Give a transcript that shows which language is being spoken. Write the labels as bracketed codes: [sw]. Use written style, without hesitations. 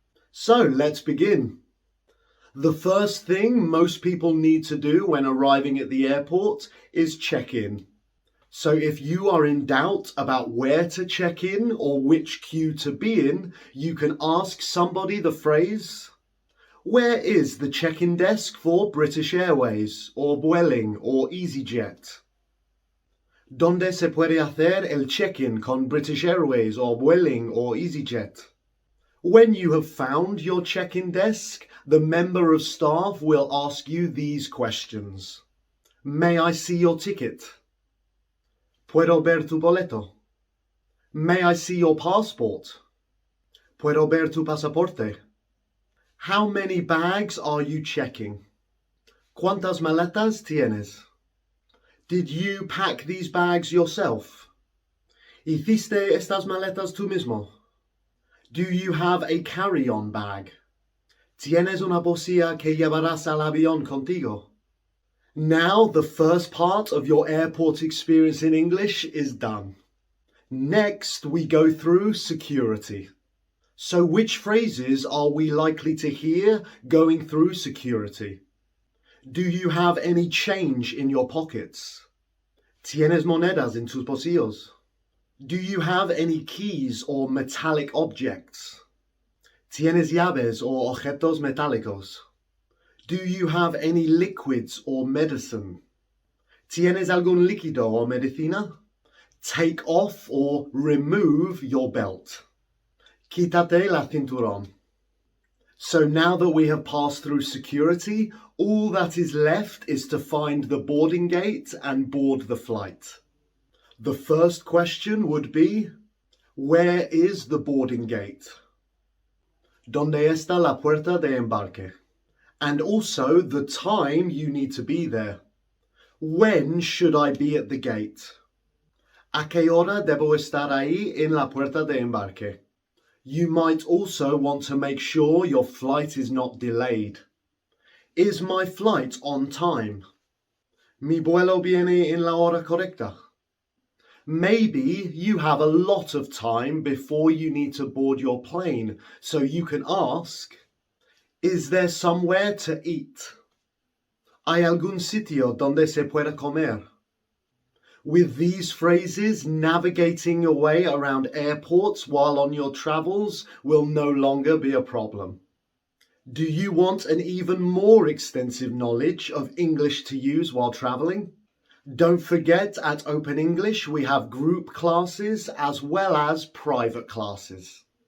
[en] So let's begin. The first thing most people need to do when arriving at the airport is check in. So if you are in doubt about where to check in or which queue to be in, you can ask somebody the phrase, "Where is the check-in desk for British Airways or Vueling or EasyJet? [es] ¿Dónde se puede hacer el check-in con British Airways or Vueling or EasyJet?" [en] When you have found your check-in desk, the member of staff will ask you these questions. May I see your ticket? [es] ¿Puedo ver tu boleto? [en] May I see your passport? [es] ¿Puedo ver tu pasaporte? [en] How many bags are you checking? [es] ¿Cuántas maletas tienes? [en] Did you pack these bags yourself? [es] ¿Hiciste estas maletas tú mismo? [en] Do you have a carry-on bag? [es] ¿Tienes una bolsilla que llevarás al avión contigo? [en] Now the first part of your airport experience in English is done. Next, we go through security. So which phrases are we likely to hear going through security? Do you have any change in your pockets? [es] ¿Tienes monedas en tus bolsillos? [en] Do you have any keys or metallic objects? [es] ¿Tienes llaves o objetos metálicos? [en] Do you have any liquids or medicine? [es] ¿Tienes algún líquido o medicina? [en] Take off or remove your belt. [es] Quítate la cinturón. [en] So now that we have passed through security, all that is left is to find the boarding gate and board the flight. The first question would be, where is the boarding gate? [es] ¿Dónde está la puerta de embarque? [en] And also the time you need to be there. When should I be at the gate? [es] ¿A qué hora debo estar ahí en la puerta de embarque? [en] You might also want to make sure your flight is not delayed. Is my flight on time? [es] Mi vuelo viene en la hora correcta. [en] Maybe you have a lot of time before you need to board your plane, so you can ask, is there somewhere to eat? [es] ¿Hay algún sitio donde se pueda comer? [en] With these phrases, navigating your way around airports while on your travels will no longer be a problem. Do you want an even more extensive knowledge of English to use while traveling? Don't forget, at Open English, we have group classes as well as private classes.